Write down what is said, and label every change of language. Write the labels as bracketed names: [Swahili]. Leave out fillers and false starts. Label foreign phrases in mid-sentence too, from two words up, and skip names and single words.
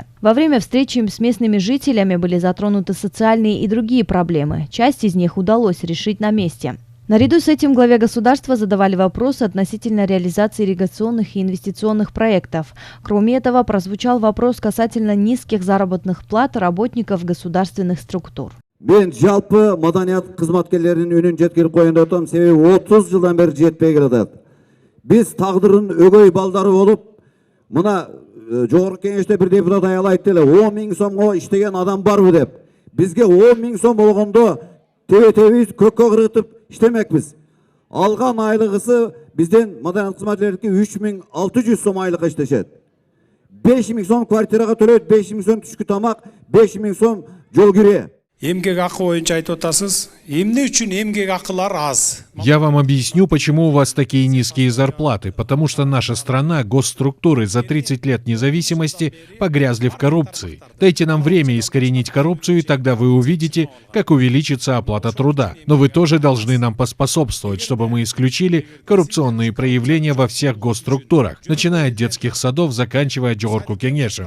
[Russian] Во время встречи с местными жителями были затронуты социальные и другие проблемы. Часть из них удалось решить на месте. Наряду с этим главе государства задавали вопросы относительно реализации ирригационных и инвестиционных проектов. Кроме этого, прозвучал вопрос касательно низких заработных плат работников государственных структур. [Kyrgyz] Мен жалпы маданият кызматкерлеринин үнүн жеткирип коеюн деп атам, себеби 30 жылдан бери жетпей келатат. Биз тагдырдын өгөй балдары болуп, мына жогорку кеңеште бир депутат аял айтты эле, 10 000 сомго иштеген адам барбы деп. Бизге 10 000 сом болгондо тебиз көккө кыргытып иштемекпиз. Алган айлыгысы бизден маданият кызматкерлердики 3600 сом айлыкка иштешет. 5000 сом квартирага төлөйт, 5000 сом түшкү тамак, 5000 сом жол кире. Эмгек акы боюнча айтып атасыз. Эмне үчүн эмгек акылар аз? [Russian] Я вам объясню, почему у вас такие низкие зарплаты. Потому что наша страна, госструктуры за 30 лет независимости погрязли в коррупции. Дайте нам время искоренить коррупцию, и тогда вы увидите, как увеличится оплата труда. Но вы тоже должны нам поспособствовать, чтобы мы исключили коррупционные проявления во всех госструктурах, начиная от детских садов, заканчивая Джогорку Кеңешем.